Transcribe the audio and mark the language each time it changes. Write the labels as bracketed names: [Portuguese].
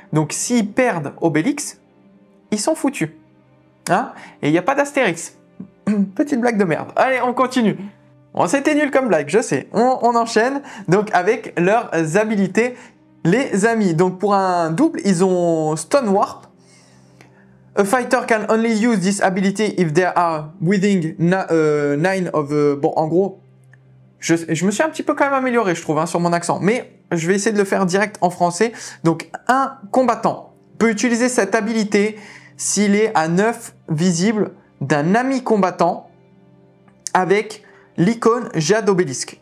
[French] Donc s'ils perdent Obélix, ils sont foutus. Hein? Et il n'y a pas d'Astérix. Petite blague de merde. Allez, on continue. Bon, c'était nul comme blague, je sais. On enchaîne donc avec leurs habilités, les amis. Donc pour un double, ils ont Stone Warp. [English] A fighter can only use this ability if they are within 9 of... [French] bon, en gros... Je me suis un petit peu quand même amélioré, je trouve, hein, sur mon accent. Mais je vais essayer de le faire direct en français. Donc, un combattant peut utiliser cette habilité s'il est à 9 visible d'un ami combattant avec l'icône Jade Obélix.